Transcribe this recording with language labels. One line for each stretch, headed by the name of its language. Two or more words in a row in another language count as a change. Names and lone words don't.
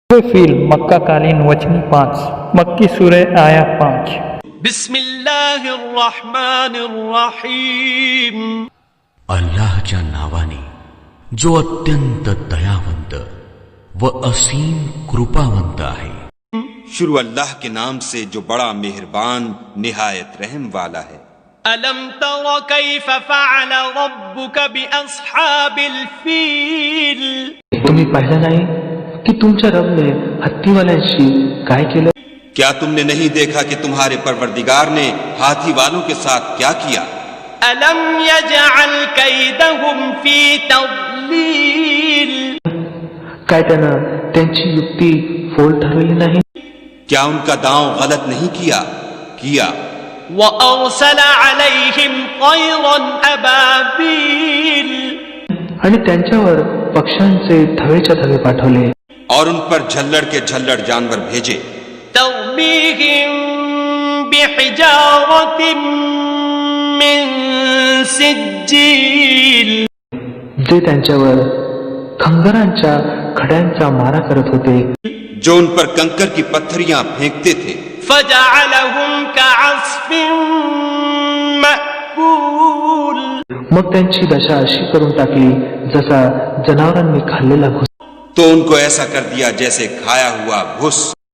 Urdu: فیل مکہ کالین وچنی 5 مکی سورہ آیا 5
Arabic: بسم اللہ الرحمن الرحیم
Marathi: अल्लाहच्या नावाने जो अत्यंत दयावंत व असीम कृपावंत आहे.
Urdu: شروع اللہ کے نام سے جو بڑا مہربان نہایت رحم والا ہے.
Arabic: الم تر کیف فعل ربک باصحاب الفیل
Marathi: तुम्ही पाहिलं नाही की तुमच्या रबने हत्तीवाल्यांशी काय केलं.
Urdu: کیا تم نے نہیں دیکھا کہ تمہارے پروردگار نے ہاتھی والوں کے ساتھ کیا کیا؟
Arabic: الم یجعل کیدہم فی تضلیل
Marathi: काय त्यानं त्यांची युक्ती फोल ठरवली नाही.
Urdu: کیا ان کا داؤں غلط نہیں کیا؟ کیا.
Arabic: وارسل علیہم طیرا ابابیل
Marathi: आणि त्यांच्यावर पक्ष्यांचे थवेच्या थवे पाठवले.
Urdu: اور ان پر جھلڑ کے جھلڑ جانور بھیجے.
Arabic: ترمیہم بحجارت من سجیل
Marathi: जे त्यांच्यावर खंगरांच्या खड्यांचा मारा करत होते.
Urdu: جو ان پر کنکر کی پتھریاں پھینکتے تھے.
Arabic: فجعلهم كعصف مأکول
Marathi: मग त्यांची दशा अशी करून टाकली जसा जनावरांनी खाल्लेला घुस.
Urdu: تو ان کو ایسا کر دیا جیسے کھایا ہوا بھس.